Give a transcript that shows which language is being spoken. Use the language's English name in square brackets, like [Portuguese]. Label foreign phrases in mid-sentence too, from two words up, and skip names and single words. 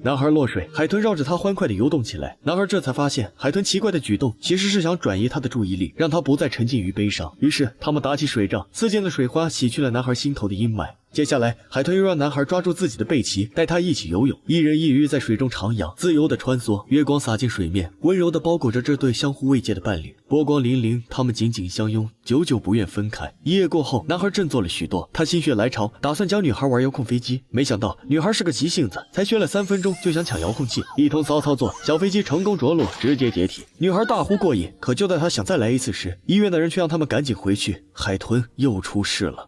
[Chinese] 男孩落水，海豚繞着他歡快地游動起來。男孩這才發現，海豚奇怪的舉動其實是想轉移他的注意力，讓他不再沉浸於悲傷。於是他們打起水仗，刺濺的水花洗去了男孩心頭的陰霾。接下來，海豚又讓男孩抓住自己的背鰭，帶他一起游泳，一人一魚在水中徜徉，自由地穿梭。月光灑進水面，溫柔地包裹着這對相互慰藉的伴侶。波光粼粼，他們緊緊相擁，久久不願分開。一夜過後，男孩振作了許多，他心血來潮，打算教女孩玩遙控飛機。沒想到女孩是個急性子，才學了3分鐘就想搶遙控器，一通騷操作，小飛機成功着陸，直接解體。女孩大呼過癮，可就在她想再來一次時，醫院的人卻讓他們趕緊回去，海豚又出事了。